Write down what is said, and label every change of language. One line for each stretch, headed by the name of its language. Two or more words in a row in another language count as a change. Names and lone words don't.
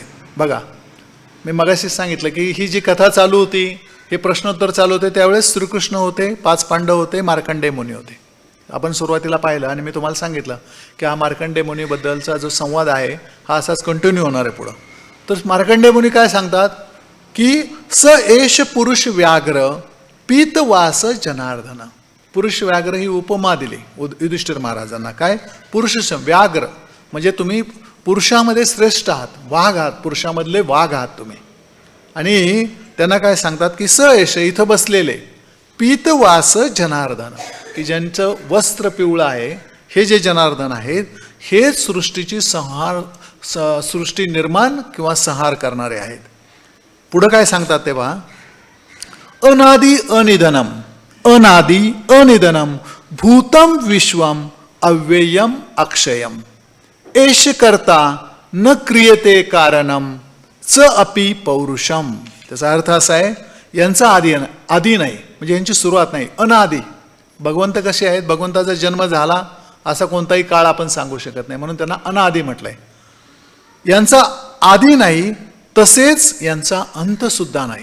Marathi: बघा, मी मगाशीच सांगितलं की ही जी कथा चालू होती, हे प्रश्नोत्तर चालू होते, त्यावेळेस श्रीकृष्ण होते, 5 पांडव होते, मार्कंडेय मुनी होते. आपण सुरुवातीला पाहिलं आणि मी तुम्हाला सांगितलं की हा मार्कंडेय मुनीबद्दलचा जो संवाद आहे हा असाच कंटिन्यू होणार आहे पुढं. तर मार्कंडेय मुनी काय सांगतात की
Sanskrit: स एष पुरुष व्याघ्र पीतवास जनार्दन. पुरुष व्याघ्र
Marathi: ही उपमा दिली युधिष्ठिर महाराजांना. काय?
Sanskrit: पुरुष व्याघ्र
Marathi: म्हणजे तुम्ही पुरुषामध्ये श्रेष्ठ आहात, वाघ आहात, पुरुषामधले वाघ आहात तुम्ही. आणि त्यांना काय सांगतात की
Sanskrit: स एष,
Marathi: इथं बसलेले
Sanskrit: पीतवास जनार्दन,
Marathi: की ज्यांचं वस्त्र पिवळं आहे हे जे जनार्दन आहेत हेच सृष्टीची सृष्टी निर्माण किंवा संहार करणारे आहेत. पुढं काय सांगतात तेव्हा,
Sanskrit: अनादि अनिधनम, अनादि अनिधनम भूतम विश्वम अव्ययम अक्षयम एष कर्ता न क्रियते कारणम च अपि पौरुषम.
Marathi: त्याचा अर्थ असा आहे, यांचा आदी नाही, म्हणजे यांची सुरुवात नाही, अनादी. भगवंत कसे आहेत? भगवंताचा जन्म झाला असा कोणताही काळ आपण सांगू शकत नाही, म्हणून त्यांना अनादी म्हटलंय. यांचा आदी नाही, तसेच यांचा अंत सुद्धा नाही.